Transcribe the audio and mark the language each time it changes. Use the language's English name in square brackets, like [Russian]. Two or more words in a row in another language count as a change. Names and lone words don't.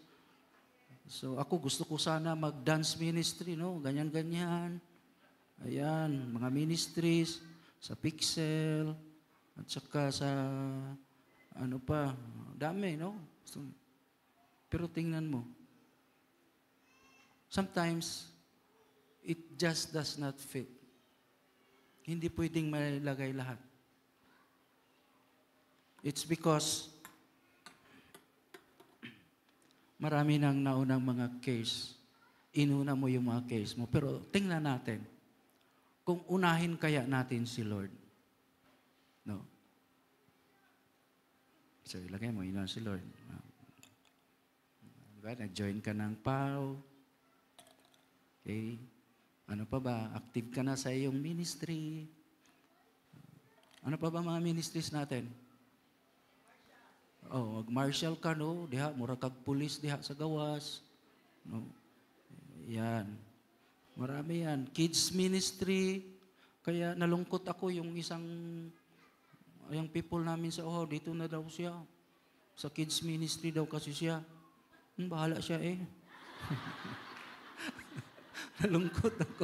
[Filipino] So ako gusto ko sana mag- [English] dance ministry, [Filipino] no? Ganyan-ganyan. Ayan, mga ministries sa Pixel at saka sa ano pa, dami, no? So, pero tingnan mo, [English] sometimes, it just does not fit. [Filipino] Hindi pwedeng malagay lahat. [English] It's because [Filipino] marami nang naunang mga case. Inuna mo yung mga case mo. Pero tingnan natin, kung unahin kaya natin si Lord. No? So, ilagay mo, inunahin si Lord. Diba? Nag-join ka ng PAW. Okay? Ano pa ba? Active ka na sa iyong ministry. Ano pa ba mga ministries natin? Oh, mag-martial ka, no? [Cebuano] Diha, mura kag pulis diha sa gawas. [Filipino] No? Yan. Marami yan. [English] Kids ministry. [Filipino] Kaya nalungkot ako yung yung people namin sa Ohaw, dito na daw siya. Sa [English] kids ministry [Filipino] daw kasi siya. Bahala siya eh. Nalungkot ako.